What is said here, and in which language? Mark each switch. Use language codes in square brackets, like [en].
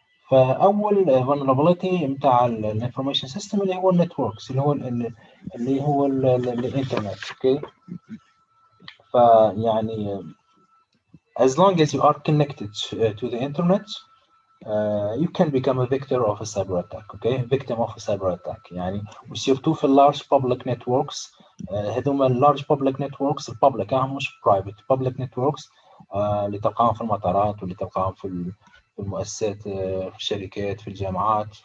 [ar] فاول vulnerability نتاع الانفورميشن سيستم اللي هو النتوركس، اللي هو الانترنت. اوكي. فيعني [en] as long as you are connected to the internet you can become a victim of a cyber attack. Okay, victim of a cyber attack. [ar] يعني وسيرتو في [en] large public networks. [ar] هذوما [en] large public networks [ar] الببليك مش [en] private public networks [ar] اللي تلقاهم في المطارات واللي تلقاهم في المؤسسات في الشركات في الجامعات.